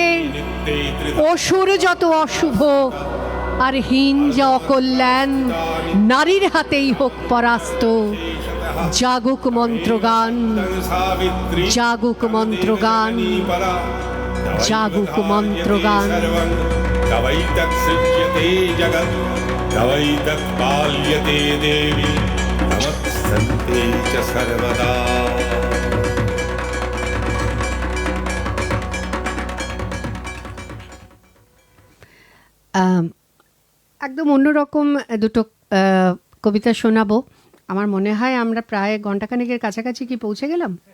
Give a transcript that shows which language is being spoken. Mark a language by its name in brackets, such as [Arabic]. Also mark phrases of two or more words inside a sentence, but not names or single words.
[Bangla] অসুর যত অশুভ আর হীন যা অকল্যাণ, নারীর হাতেই হোক পরাস্ত। জাগুক মন্ত্রগান, सावित्री জাগুক মন্ত্রগান, परा জাগুক মন্ত্রগান। [Sanskrit] तवैतत्सृज्यते जगत् तवैतत्पाल्यते देवी नमस्सन्ते च सर्वदा। [Bangla] একদম অন্যরকম দুটো কবিতা শোনাবো। আমার মনে হয় আমরা প্রায় ঘন্টাখানেকের কাছাকাছি কি পৌঁছে গেলাম।